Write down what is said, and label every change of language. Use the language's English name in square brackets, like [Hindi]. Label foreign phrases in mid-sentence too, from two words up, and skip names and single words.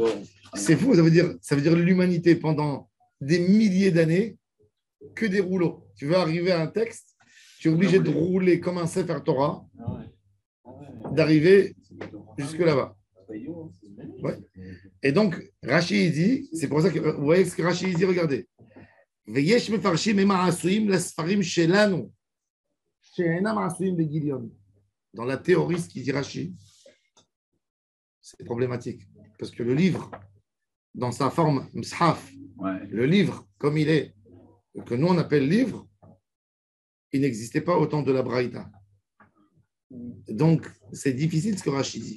[French] C'est fou, ça veut dire l'humanité pendant des milliers d'années, que des rouleaux. Tu veux arriver à un texte, tu es obligé de rouler comme un [Hebrew] ספר תורה, [French] d'arriver jusque là-bas. Ouais. Et donc, Rashi dit, c'est pour ça que vous voyez ce que Rashi dit, regardez. [Hebrew] ויש מפרשים הם העשויים לספרים שלנו, שאינם עשויים בגיליון. [French] Dans la théorie, ce qui dit Rashi, c'est problématique. Parce que le livre, dans sa forme mshaf, le livre, comme il est, que nous on appelle livre, il n'existait pas au temps de la Braïta. Donc, c'est difficile ce que Rashi dit.